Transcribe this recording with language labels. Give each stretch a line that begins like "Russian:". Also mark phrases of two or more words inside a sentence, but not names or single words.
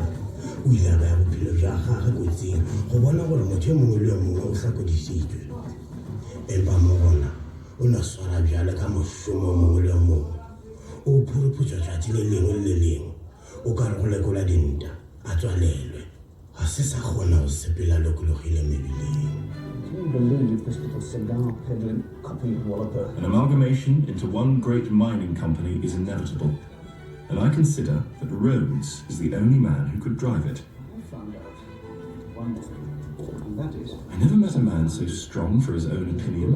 Northern Sotho: O ile a baya bophelo bja gagwe kotsing go bona gore motho e mongwe le yo mongwe o hlakodisitswe. Empa mo gona o na swara bjale ka mošomo mongwe le yo mongwe. O phuruphutswa tšatši le lengwe le le lengwe, o ka re go lekola dinta a tswalelwe. Ga se sa kgona go sepela lokologile mebileng.
English: Can you believe this little cigar peddling copy walloper? An amalgamation into one great mining company is inevitable. and I consider that Rhodes is the only man who could drive it. I found out one thing, and that is, I never met a man so strong for his own opinion.